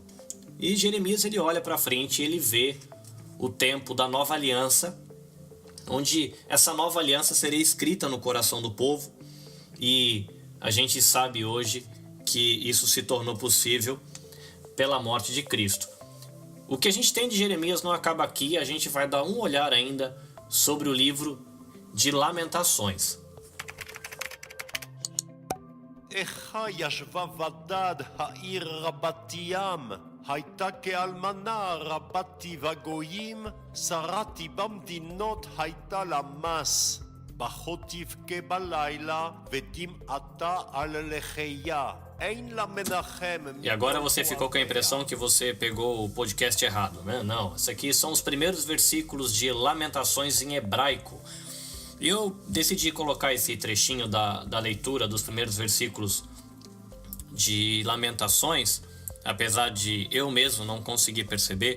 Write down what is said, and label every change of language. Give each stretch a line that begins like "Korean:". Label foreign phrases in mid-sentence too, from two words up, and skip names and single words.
Portuguese: E Jeremias ele olha para frente e ele vê o tempo da nova aliança, onde essa nova aliança seria escrita no coração do povo, e a gente sabe hoje que isso se tornou possível pela morte de Cristo. O que a gente tem de Jeremias não acaba aqui, a gente vai dar um olhar ainda sobre o livro de Lamentações.
Hebrew: הייתה כאלמנה רבתי בגויים, שרתי במדינות הייתה לה מס. בכות תבכה בלילה, ודמעתה על לחייה. אין לה מנחם.
Portuguese: E agora você ficou com a impressão que você pegou o podcast errado, né? Não, isso aqui são os primeiros versículos de Lamentações em hebraico. E eu decidi colocar esse trechinho da leitura dos primeiros versículos de Lamentações, apesar de eu mesmo não conseguir perceber.